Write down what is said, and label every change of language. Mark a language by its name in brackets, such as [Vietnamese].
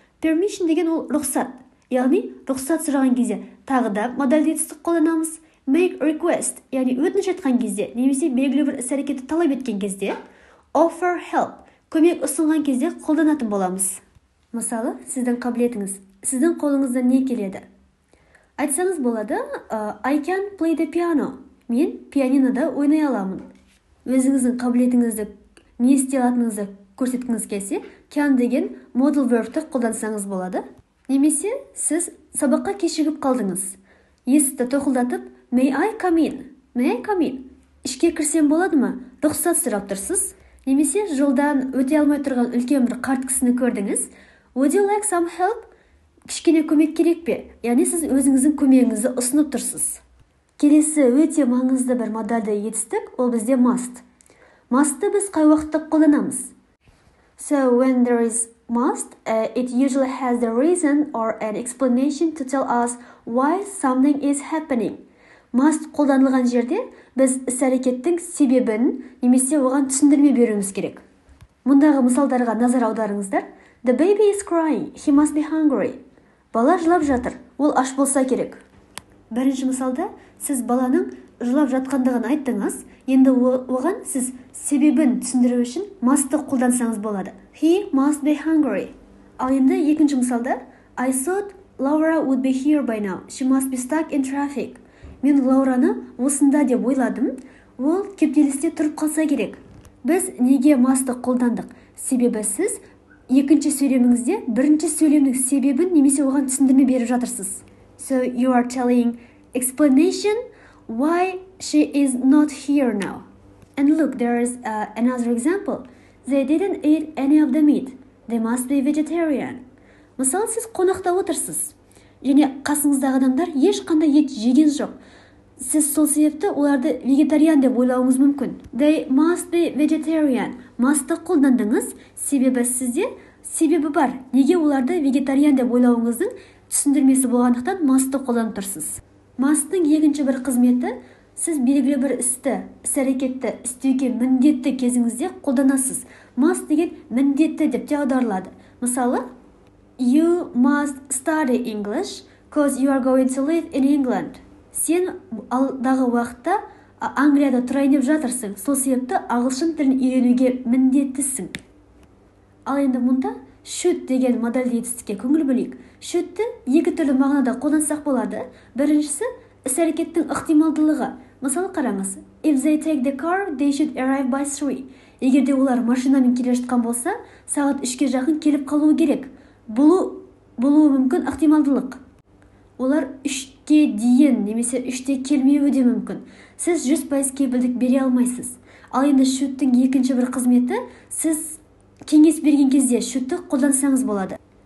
[Kazakh] Permission деген ол рұқсат. Яғни рұқсат сұраған кезде тағы да модальды етістік қолданамыз. [English] Make request, [Kazakh] яғни өтініш айтқан кезде, немесе белгілі бір іс-әрекетті талап еткен кезде. [English] Offer help, [Kazakh] көмек ұсынған кезде қолданатын боламыз. Мысалы, сіздің қабілетіңіз, сіздің қолыңыздан не келеді? Айтсаңыз болады, [English] I can play the piano. [Kazakh] Мен пианинода ойнай аламын. Өзіңіздің қабілетіңізді не істей алатыныңызды көрсеткіңіз келсе, can деген modal verbті қолдансаңыз болады. Немесе сіз сабаққа кешігіп қалдыңыз. Есікті тоқылдатып, [English] may I come in? May I come in? [Kazakh] Ішке кірсем болады ма? Рұқсат сұрап тұрсыз. Немесе жолдан өте алмай тұрған үлкен бір қарт кісіні көрдіңіз. [English] Would you like some help? [Kazakh] кішкене көмек керек пе? Яғни сіз өзіңіздің көмегіңізді ұсынып тұрсыз. Келесі өте маңызды бір модальды етістік, ол бізде must. Must'ты біз қай уақытта қолданамыз? [English] So when there is must, it usually has the reason or an explanation to tell us why something is happening. [Kazakh] Must қолданылған жерде біз іс-әрекеттің себебін немесе оған түсіндірме беруіміз керек. Мұндағы мысалдарға назар аударыңыздар. [English] The baby is crying, he must be hungry. [Kazakh] Бала жылап жатыр, ол аш болса керек. Бірінші мысалда сіз баланың жылап жатқандығын айттыңыз, енді оған сіз себебін түсіндіру үшін must'ты қолдансаңыз болады. [English] He must be hungry. [Kazakh] Ал енді екінші мысалда [English] I thought Laura would be here by now. She must be stuck in traffic. [Kazakh] Мен Лаураны осында деп ойладым, ол кептелісте тұрып қалса керек. Біз неге must'ты қолдандық? Себебі сіз екінші сөйлеміңізде бірінші сөйлемнің себебін немесе оған түсіндірме беріп жатырсыз. [English] So you are telling explanation why she is not here now. And look, there is another example. They didn't eat any of the meat. They must be vegetarian. [Kazakh] Мысалы, сіз қонақта отырсыз, және қасыңыздағы адамдар ешқандай ет жеген жоқ. Сіз сол себепті оларды вегетариан деп ойлауыңыз мүмкін. [English] They must be vegetarian. [Kazakh] Must'ты қолдандыңыз, себебі сізде себебі бар. Неге оларды вегетариан деп ойлауыңыздың түсіндірмесі болғандықтан must'ты қолданып тұрсыз. Must'тың екінші бір қызметі, сіз белгілі бір істі, іс-әрекетті істеуге міндетті кезіңізде қолданасыз. Must деген міндетті деп те аударылады. Мысалы, [English] You must study English because you are going to live in England. [Kazakh] Сен алдағы уақытта Англияда тұрайын деп жатырсың. Сол себепті ағылшын тілін үйренуге міндеттісің. Ал енді мұнда should деген модальды етістікке көңіл бөлейік. Should'ті екі түрлі мағынада қолдансақ болады. Біріншісі іс-әрекеттің ықтималдылығы. Мысалы қараңыз. [English] If they take the car, they should arrive by 3. [Kazakh] Егерде олар машинамен келе жатқан болса, сағат 3-ге жақын келіп қалуы керек. Болуы мүмкін ықтималдылық. Олар 3-ке дейін немесе 3-те келмеуі де мүмкін. Сіз 100% кепілдік бере алмайсыз. Ал енді should'тың екінші бір қызметі, сіз кеңес берген кезде should'ты қолдансаңыз болады.